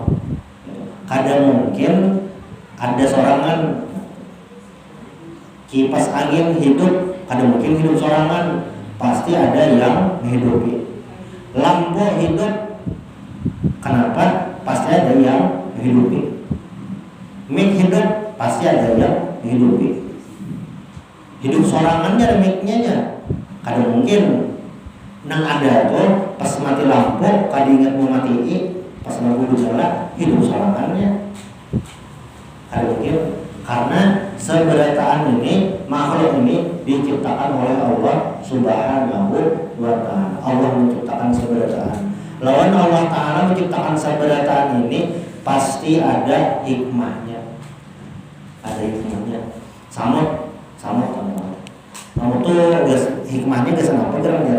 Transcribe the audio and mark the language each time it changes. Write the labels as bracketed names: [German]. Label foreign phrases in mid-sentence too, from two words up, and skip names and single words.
[Banjar] Kadang mungkin ada sorangan kipas angin hidup, kadang mungkin hidup sorangan, pasti ada yang menghidupi. Lampu hidup, kenapa? Pasti ada yang menghidupi. Mik hidup, pasti ada yang menghidupi. Hidup sorangannya ada miknya. Kadang mungkin nang ada tuh pas mati lampu, kadang ingat mau mati, pas lampu berjalan hidup sorangannya. Kadang mungkin karena seberataan ini, makhluk ini diciptakan oleh Allah [Arabic] سبحانه وتعالى. [Banjar] Allah menciptakan seberataan. Lawan Allah taala menciptakan seberataan ini pasti ada hikmahnya. Ada hikmahnya. Sama tuh hikmahnya ke sana apa